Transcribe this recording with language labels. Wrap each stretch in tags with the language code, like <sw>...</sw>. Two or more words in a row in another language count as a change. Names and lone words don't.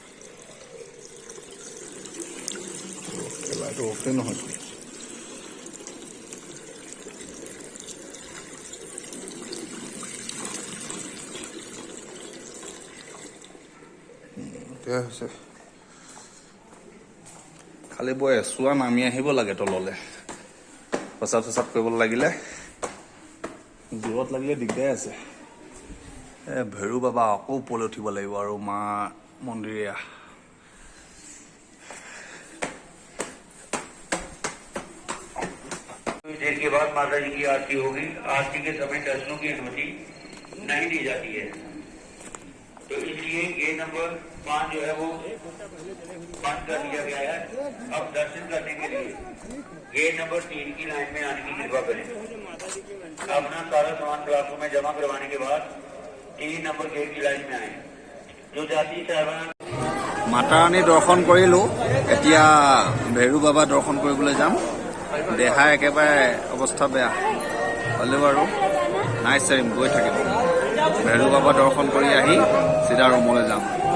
<as>পেলাইটো অফেই নহয় হৈছে খালি বৈ এছোৱা নামি আহিব লাগে তললৈ প্ৰস্ৰাৱ কৰিব লাগিলে দূৰত লাগিলে দিগদাৰ আছে ভেৰু বাবা আকৌ ওপৰলৈ উঠিব লাগিব আৰু মা মন্দিৰ</as> <hi>इसके बाद माता जी की आरती होगी आरती के समय दर्शनों की अनुमति नहीं दी जाती है तो इसलिए गेट नंबर 5 जो है वो बंद कर दिया गया है अब दर्शन करने के लिए गेट नंबर 3 की लाइन में आने की कृपा करें अपना सारा सामान ब्लॉकों में जमा करवाने के बाद 3 नंबर गेट की लाइन में आए जो जाति साहबान</hi> <as>মাতা ৰাণী দৰ্শন কৰিলোঁ এতিয়া ভেৰু বাবা দৰ্শন কৰিবলৈ যাম দেহা একেবাৰে অৱস্থা বেয়া হ'লেও আৰু নাই চাৰিম গৈ থাকিম ভেৰু বাবা দৰ্শন কৰি আহি চিধা ৰুমলৈ যাম</as>